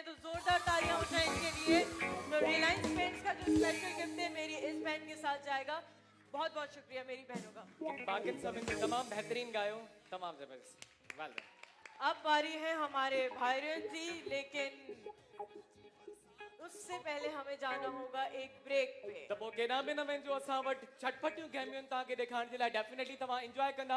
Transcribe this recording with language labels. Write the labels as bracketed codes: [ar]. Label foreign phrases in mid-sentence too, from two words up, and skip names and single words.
[hi] तो जोरदार तालियां हो जाए इनके लिए। तो रिलायंस पेंट्स का जो स्पेशल गिफ्ट है मेरी इस बहन के साथ जाएगा। बहुत बहुत शुक्रिया मेरी बहनों का। [sd] बाकी सभिनि तमाम बेहतरीन गायो, तमाम जबरदस्त। [en] Well done. [hi] अब बारी है हमारे भाईरन जी, लेकिन उससे पहले हमें जाना होगा एक ब्रेक पे। [sd] त पोइ केॾा बि न वञिजो, असां वटि छटपटियूं गेमियूं तव्हांखे ॾेखारण जे लाइ डेफिनेटली तव्हां एंजॉय कंदा।